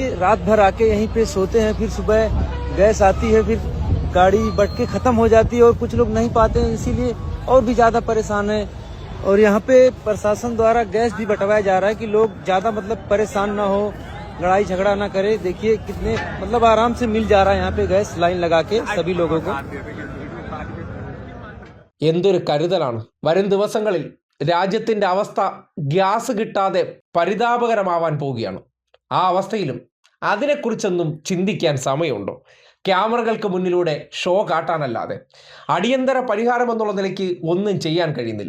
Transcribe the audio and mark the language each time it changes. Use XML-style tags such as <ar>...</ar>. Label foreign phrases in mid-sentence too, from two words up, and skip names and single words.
<hi>रात भर आके यहीं पे सोते हैं, फिर सुबह गैस आती है, फिर गाड़ी बट के खत्म हो जाती है और कुछ लोग नहीं पाते हैं, इसीलिए और भी ज्यादा परेशान है। और यहाँ पे प्रशासन द्वारा गैस भी बंटवाया जा रहा है कि लोग ज्यादा मतलब परेशान ना हो, लड़ाई झगड़ा ना करे। देखिए कितने मतलब आराम से मिल जा रहा है यहाँ पे गैस लाइन लगा के सभी लोगों को।</hi> <ml>എന്തൊരു കരുതലാണ്. വരും ദിവസങ്ങളിൽ രാജ്യത്തിൻ്റെ അവസ്ഥ ഗ്യാസ് കിട്ടാതെ പരിതാപകരമാവാൻ പോവുകയാണ്. ആ അവസ്ഥയിലും അതിനെക്കുറിച്ചൊന്നും ചിന്തിക്കാൻ സമയമുണ്ടോ? ക്യാമറകൾക്ക് മുന്നിലൂടെ ഷോ കാട്ടാനല്ലാതെ അടിയന്തര പരിഹാരം എന്നുള്ള നിലയ്ക്ക് ഒന്നും ചെയ്യാൻ കഴിയുന്നില്ല.</ml>